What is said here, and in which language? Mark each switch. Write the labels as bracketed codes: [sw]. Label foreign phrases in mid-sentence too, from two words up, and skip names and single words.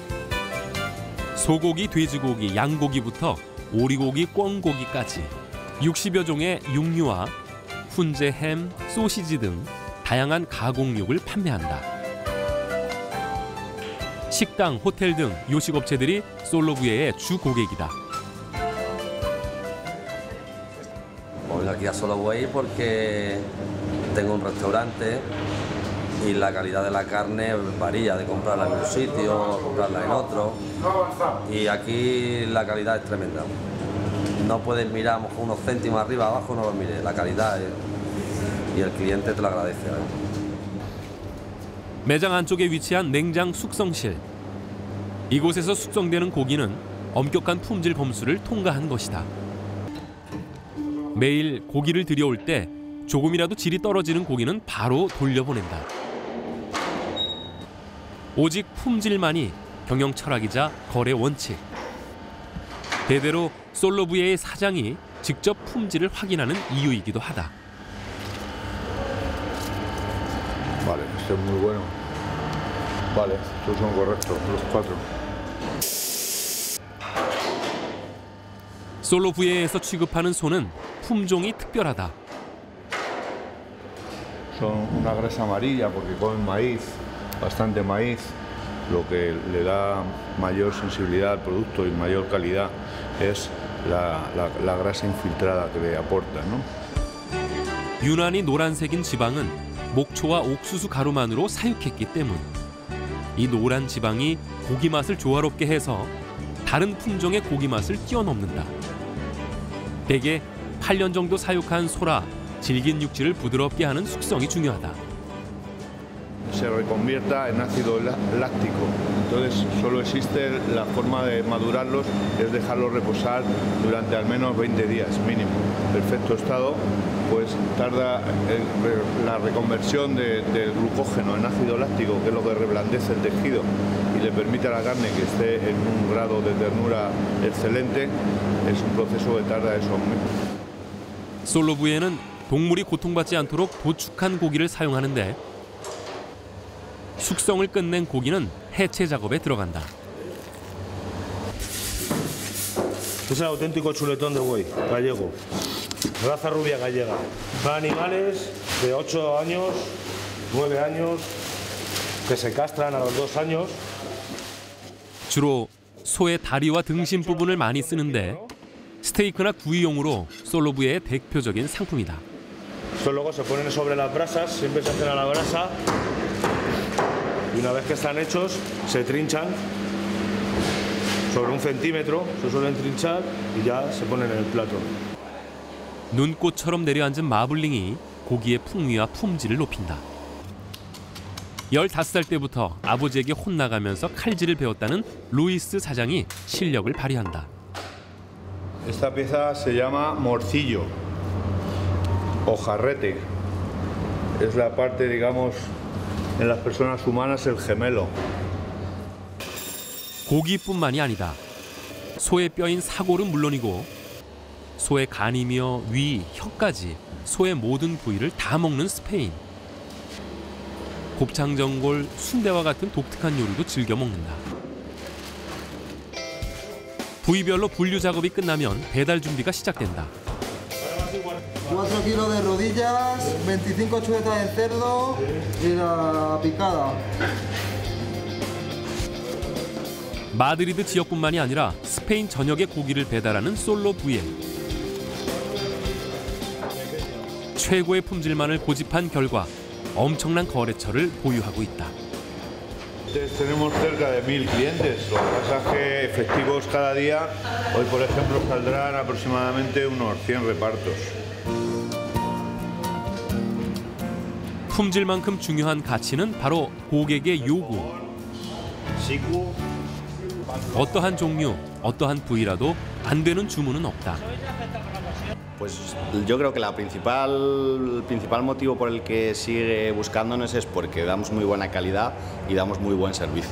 [ko] 소고기, 돼지고기, 양고기부터 오리고기, 꿩고기까지 60여 종의 육류와 훈제, 햄, 소시지 등 다양한 가공육을 판매한다. 식당, 호텔 등 요식업체들이 솔로부예의 주 고객이다. [es] Voy aquí a Solo Buey porque tengo un restaurante y la calidad de la carne varía de comprarla en un sitio, comprarla en otro. Y aquí la calidad es tremenda. No puedes mirar unos céntimos arriba, abajo, no lo mires. La calidad y el cliente te lo agradece. [ko] 매장 안쪽에 위치한 냉장 숙성실. 이곳에서 숙성되는 고기는 엄격한 품질 검수를 통과한 것이다. 매일 고기를 들여올 때 조금이라도 질이 떨어지는 고기는 바로 돌려보낸다. 오직 품질만이 경영 철학이자 거래 원칙. 대대로 솔로부예의 사장이 직접 품질을 확인하는 이유이기도 하다. [es] Vale, este es muy bueno. Vale, estos son correctos, los 4. [ko] 솔로부예에서 취급하는 소는 품종이 특별하다. [es] Son una grasa amarilla porque comen maíz, bastante maíz, lo que le da mayor sensibilidad al producto y mayor calidad es la grasa infiltrada que le aporta, ¿no? [ko] 유난히 노란색인 지방은 목초와 옥수수 가루만으로 사육했기 때문. 이 노란 지방이 고기 맛을 조화롭게 해서 다른 품종의 고기 맛을 뛰어넘는다. 대개 8년 정도 사육한 소라 질긴 육질을 부드럽게 하는 숙성이 중요하다. [es] Se reconvierta en ácido láctico. Entonces solo existe la forma de madurarlos es dejarlos reposar durante al menos 20 días mínimo. Perfecto estado, pues tarda la reconversión del glucógeno en ácido láctico, que es lo que reblandece el tejido y le permite a la carne que esté en un grado de ternura excelente. Es un proceso que tarda eso. [ko] 솔로부에는 동물이 고통받지 않도록 도축한 고기를 사용하는데 숙성을 끝낸 고기는 해체 작업에 들어간다. [es] Es el auténtico chuletón de buey gallego, raza rubia gallega. Para animales de 8 años, 9 años, que se castran a los 2 años. [ko] 주로 소의 다리와 등심 부분을 많이 쓰는데 스테이크나 구이용으로 솔로부의 대표적인 상품이다. [es] Estos luego se ponen sobre las brasas, siempre se hacen a la brasa. Y una vez que están hechos, se trinchan sobre 1 centímetro, se suelen trinchar y ya se ponen en el plato. [ko] 눈꽃처럼 내려앉은 마블링이 고기의 풍미와 품질을 높인다. 15살 때부터 아버지에게 혼나가면서 칼질을 배웠다는 루이스 사장이 실력을 발휘한다. [es] Esta pieza se llama morcillo o jarrete. Es la parte, digamos, en las personas humanas el gemelo. [ko] 고기뿐만이 아니다. 소의 뼈인 사골은 물론이고 소의 간이며 위, 혀까지 소의 모든 부위를 다 먹는 스페인. 곱창전골, 순대와 같은 독특한 요리도 즐겨 먹는다. 부위별로 분류 작업이 끝나면 배달 준비가 시작된다. [es] 4 kilos de rodillas, 25 chuletas de cerdo y la picada. [ko] 마드리드 지역뿐만이 아니라 스페인 전역의 고기를 배달하는 솔로부에. 최고의 품질만을 고집한 결과 엄청난 거래처를 보유하고 있다. [es] Tenemos cerca de 1000 clientes. Lo que pasa es que efectivos cada día, hoy por ejemplo saldrán aproximadamente unos 100 repartos. [ko] 품질만큼 중요한 가치는 바로 고객의 요구. 어떠한 종류, 어떠한 부위라도 안 되는 주문은 없다. [es] Pues yo creo que el principal motivo por el que sigue buscándonos es porque damos muy buena calidad y damos muy buen servicio.